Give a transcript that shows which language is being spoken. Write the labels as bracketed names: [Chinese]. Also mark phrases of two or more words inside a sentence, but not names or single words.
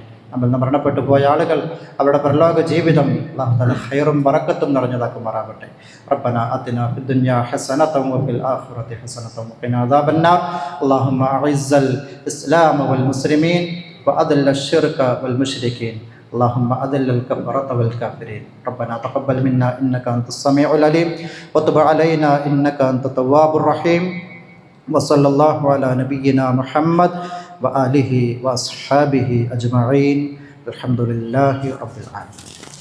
[Malayalam] നമ്മിൽ നിന്ന് മരണപ്പെട്ടു പോയ ആളുകൾ അവരുടെ പരലോക ജീവിതം അല്ലാഹു തആല ഖൈറും ബറക്കത്തും നിറഞ്ഞതാക്കുമാറാവട്ടെ. [Arabic] ربنا آتنا في الدنيا حسنة وفي الآخرة حسنة وقنا عذاب النار. اللهم أعز الإسلام والمسلمين وأذل الشرك والمشركين. اللهم أذل الكفرة والكافرين. ربنا تقبل منا إنك أنت السميع العليم وتب علينا إنك أنت التواب الرحيم. وصلى الله على نبينا محمد وآله وأصحابه أجمعين. الحمد لله رب العالمين.